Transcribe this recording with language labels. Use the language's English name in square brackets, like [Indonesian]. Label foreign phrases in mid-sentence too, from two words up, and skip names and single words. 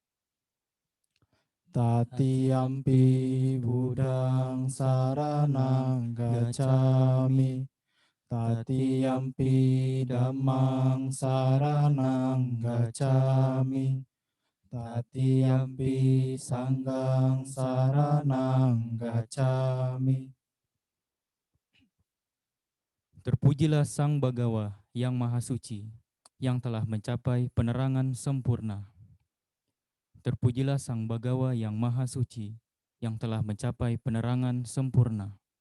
[Pali] Tatiyampi budang saranang gacchami, tatiyampi dhammang saranang gacchami, tatiyampi sanggang saranang gacchami. [Indonesian] Terpujilah Sang Bagawa yang Maha Suci, yang telah mencapai penerangan sempurna. Terpujilah Sang Bagawa yang Maha Suci, yang telah mencapai penerangan sempurna.